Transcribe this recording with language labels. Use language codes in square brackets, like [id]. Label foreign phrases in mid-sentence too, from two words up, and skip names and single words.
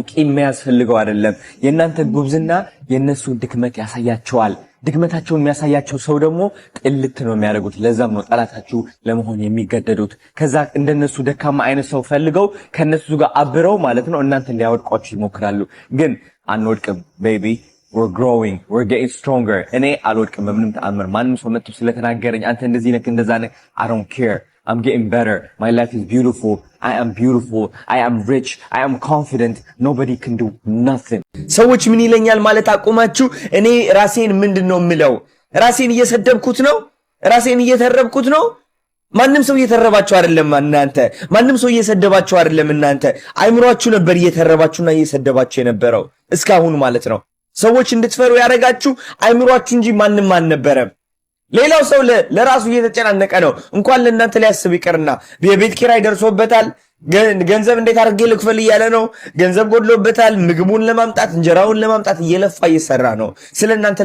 [am] ቂም የሚያስፈልገው አይደለም የእናንተ ጉብዝና የነሱ ድክመት ያሳያቸዋል ድክመታቸውን የሚያሳያቸው ሰው ደግሞ ጥልት ነው የሚያደርጉት ለዛም ነው ጠላታችሁ ለመሆን የሚገደዱት ከዛ እንደነሱ ደካማ አይነት ሰው ፈልገው ከነሱ ጋር አብረው ማለት ነው እናንተን ሊያወድቋችሁ ይሞክራሉ ግን አንወድቅም ቤቢ [en] we're growing we're getting stronger [am] እኔ አልወድቅም በምንም ተአምር ማንም ሰው መጥቶ ስለተናገረኝ አንተ እንደዚህ ነክ እንደዛ ነክ [en] I don't care I'm getting better my life is beautiful I am beautiful I am rich I am confident nobody can do nothing [am] ሰዎች ምን ይለኛል ማለት አቆማችሁ እኔ ራሴን ምንድነው ምለው ራሴን እየሰደብኩት ነው ራሴን እየተረብኩት ነው ማንም ሰው እየተረባችሁ አይደለም እናንተ ማንም ሰው እየሰደባችሁ አይደለም እናንተ አይምሯችሁ ነበር እየተረባችሁና እየሰደባችሁ የነበረው እስካሁን ማለት ነው ሰዎች እንድትፈሩ ያረጋችሁ አይምሯችሁ እንጂ ማንም አልነበረም ሌላው ሰው ለራሱ እየተጨናነቀ ነው እንኳን ለእናንተ ሊያስብ ይቀርና የቤት ኪራይ ደርሶበታል ገንዘብ እንዴት አድርጌ ልክፈል እያለ ነው ገንዘብ ጎድሎበታል ምግቡን ለማምጣት እንጀራውን ለማምጣት እየለፋ እየሰራ ነው ስለናንተ